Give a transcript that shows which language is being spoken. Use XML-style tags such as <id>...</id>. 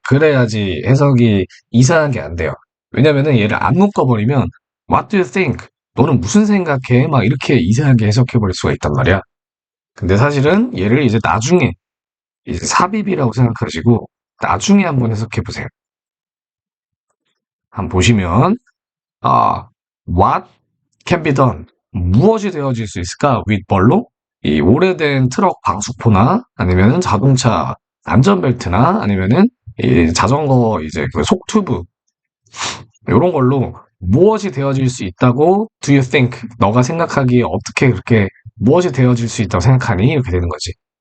<ko>그래야지 해석이 이상한 게 안 돼요. 왜냐면은 얘를 안 묶어버리면</ko> <en>what do you think?</en> <ko>너는 무슨 생각해? 막 이렇게 이상하게 해석해버릴 수가 있단 말이야. 근데 사실은 얘를 이제 나중에 이제 삽입이라고 생각하시고 나중에 한번 해석해 보세요. 한번 보시면 아,</ko> <en>what can be done?</en> <ko>무엇이 되어질 수 있을까? with 뭘로? 이 오래된 트럭 방수포나 아니면은 자동차 안전벨트나 아니면은 이 자전거 이제 그 속튜브 이런 걸로 무엇이 되어질 수 있다고</ko> <en>do you think?</en> <ko>너가 생각하기에 어떻게 그렇게 무엇이 되어질 수 있다고 생각하니? 이렇게 되는 거지.</ko>